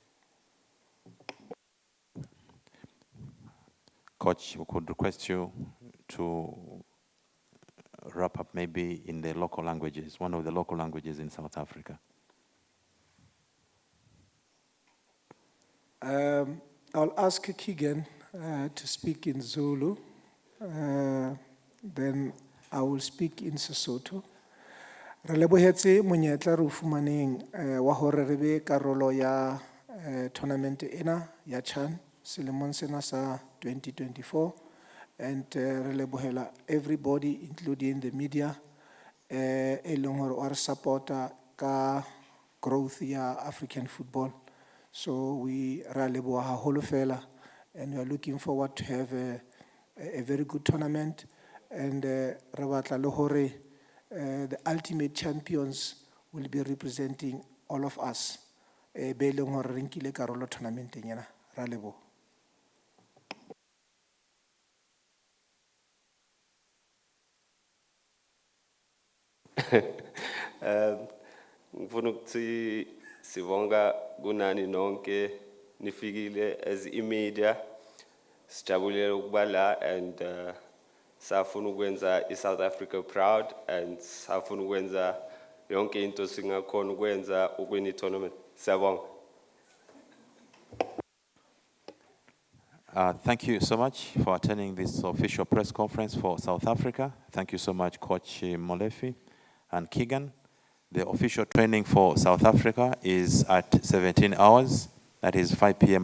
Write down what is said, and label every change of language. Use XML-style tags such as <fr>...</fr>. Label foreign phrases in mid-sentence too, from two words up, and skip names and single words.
<en>Coach, we could request you to wrap up maybe in the local languages, one of the local languages in South Africa. I'll ask Keegan to speak in Zulu, then I will speak in Sesotho.</en> <st>Re lebohetse monyetla re o fumaneng wa hore re be karolo ya tournament ena ya CHAN selemong sena sa 2024, and re lebohela</st> <en>everybody including the media</en> <st>e leng hore o re supporta ka growth ya African football.</st> <en>So we</en> <st>ra leboha haholo fela,</st> <en>and we are looking forward to have a very good tournament, and</en> <st>re batla le hore</st> <en>the ultimate champions will be representing all of us.</en> <st>Be leng hore re nkile karolo tournamenteng ena. Ra leboha.</st> <zu>Ngifuna ukuthi sibonga kunani nonke nifikile as imedia, sijabulele ukuba la, and safuna ukwenza iSouth Africa proud, and safuna ukwenza yonke into singakhona ukwenza ukwini tournament. Siyabonga.</zu> <en>Thank you so much for attending this official press conference for South Africa. Thank you so much, Coach Molefi and Keegan. The official training for South Africa is at 17 hours, that is 5 p.m.</en>